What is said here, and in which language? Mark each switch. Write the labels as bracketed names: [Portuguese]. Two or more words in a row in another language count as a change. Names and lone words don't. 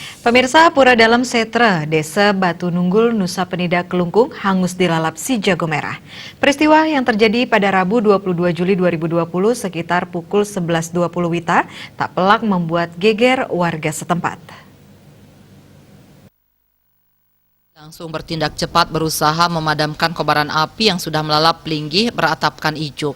[Indonesian] Pemirsa, Pura Dalam Setre, Desa Batu Nunggul, Nusa Penida, Kelungkung, hangus dilalap si jago merah. Peristiwa yang terjadi pada Rabu 22 Juli 2020 sekitar pukul 11.20 WITA tak pelak membuat geger warga setempat. Langsung bertindak cepat berusaha memadamkan kobaran api yang sudah melalap Pelinggih beratapkan ijuk.